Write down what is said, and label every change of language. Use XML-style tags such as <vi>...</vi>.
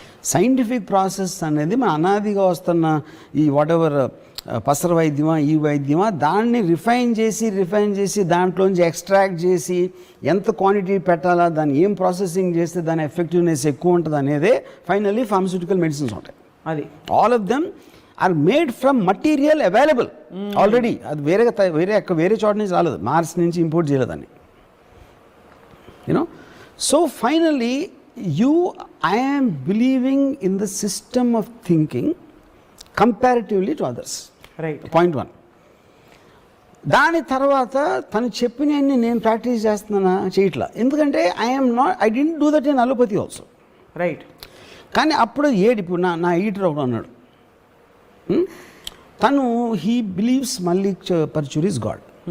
<te>Scientific process అనేది మన అనాదిగా వస్తున్న ఈ వాట్ ఎవర్ పసర వైద్యమా ఈ వైద్యమా దాన్ని రిఫైన్ చేసి దాంట్లోంచి ఎక్స్ట్రాక్ట్ చేసి ఎంత క్వాంటిటీ పెట్టాలా, దాన్ని ఏం ప్రాసెసింగ్ చేస్తే దాని ఎఫెక్టివ్నెస్ ఎక్కువ ఉంటుంది అనేదే ఫైనల్లీ ఫార్మస్యూటికల్ మెడిసిన్స్ ఉంటాయి. అది</te> <en>All of them are made from material available already.</en> <te>అది వేరే చోట నుంచి రాలేదు, మార్స్ నుంచి ఇంపోర్ట్ చేయలేదని.</te> <en>You know, so finally I am believing in the system of thinking comparatively to others. Right. Point 1.</en> <te>దాని తర్వాత తను చెప్పినవన్నీ నేను ప్రాక్టీస్ చేస్తున్నానా చేయట్లా, ఎందుకంటే</te> <en>I didn't do that in allopathy also. Right.</en> <te>కానీ అప్పుడు ఇప్పుడు నా ఎడిటర్ ఒకడు అన్నాడు, తను</te> <en>He believes Mallik Paruchuri is God.</en>